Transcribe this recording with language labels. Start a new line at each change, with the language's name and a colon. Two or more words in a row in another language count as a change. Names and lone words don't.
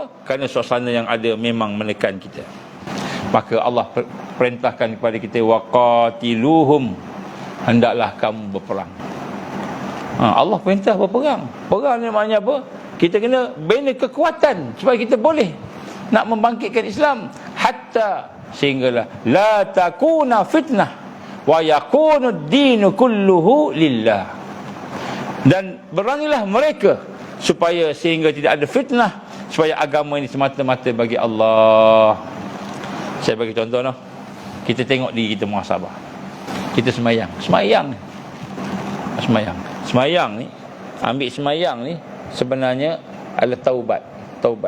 Malay: Kerana suasana yang ada memang menekan kita. Maka Allah perintahkan kepada kita, waqatiluhum, hendaklah kamu berperang. Allah perintah berperang. Perang ni maknanya apa? Kita kena bina kekuatan supaya kita boleh nak membangkitkan Islam, hatta sehinggalah
Arabic: لا تكون فتنة ويكون الدين كله لله.
Malay: Dan berangilah mereka supaya sehingga tidak ada fitnah, supaya agama ini semata-mata bagi Allah. Saya bagi contoh noh. Kita tengok diri kita muhasabah. Kita semayang ni, ambil semayang ni sebenarnya adalah taubat.